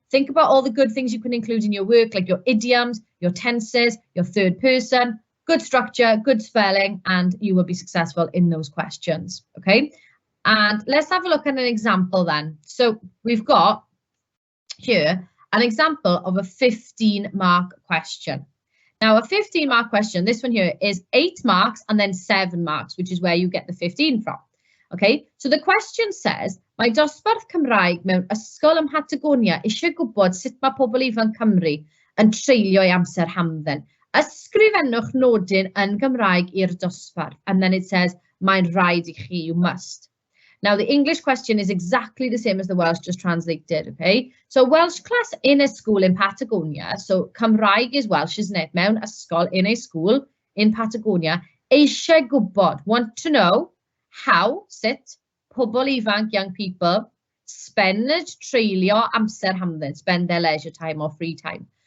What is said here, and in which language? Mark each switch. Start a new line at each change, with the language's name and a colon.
English: Think about all the good things you can include in your work, like your idioms, your tenses, your third person, good structure, good spelling, and you will be successful in those questions, okay? And let's have a look at an example then. So we've got here an example of a 15 mark question. Now, a 15-mark question, this one here is 8 marks and then 7 marks, which is where you get the 15 from. Okay, so the question says,
Welsh: mae dosbarth Cymraeg mewn ysgol ym Patagonia eisiau gwybod sut mae pobl ifanc Cymru yn treulio eu amser hamdden. Ysgrifennwch nodyn yn Gymraeg i'r dosbarth.
English: And then it says,
Welsh: mae'n rhaid I chi,
English: you must. Now, the English question is exactly the same as the Welsh, just translated, okay? So, Welsh class in a school in Patagonia. So, Cymraeg is Welsh, isn't it?
Welsh: Mewn ysgol
English: in a school in Patagonia.
Welsh: Eisiau gwybod,
English: want to know how, sut,
Welsh: pobl ifanc,
English: young people, spend
Welsh: treulio amser hamdden,
English: spend their leisure time or free time.